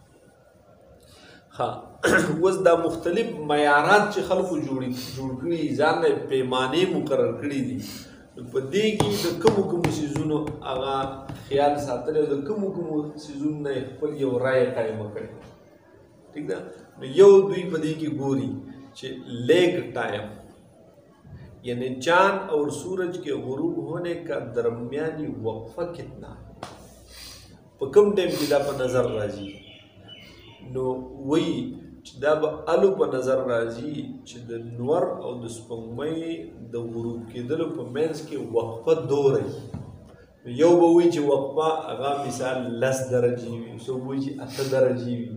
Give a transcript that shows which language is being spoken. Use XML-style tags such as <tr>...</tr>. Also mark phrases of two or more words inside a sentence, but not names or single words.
<ps>ښه، اوس دا مختلف معیارات چې خلکو جوړ کړي، ځان نه پیمانې مقرر کړي دي، په دې کې د کومو کومو څیزونو هغه خیال ساتلی او د کومو کومو څیزونو نه یې خپل یو رایه قایمه کړې. ٹھیک ده، نو یو دوی په دې کې ګوري چې</ps> <en>lag time</en> <ps>یعنی</ps> <ur>چاند اور سورج کے غروب ہونے کا درمیانی وقفہ کتنا ہے،</ur> <ps>په کوم ټایم کې دا په نظر راځي. نو وایي چې دا به الو په نظر راځي چې د نور او د سپوږمۍ د غروب کېدلو په منځ کې وقفه دوره وي. یو به وایي چې وقفه هغه مثال 10 درجې وي، څوک وایي چې 8 درجې وي.</ps>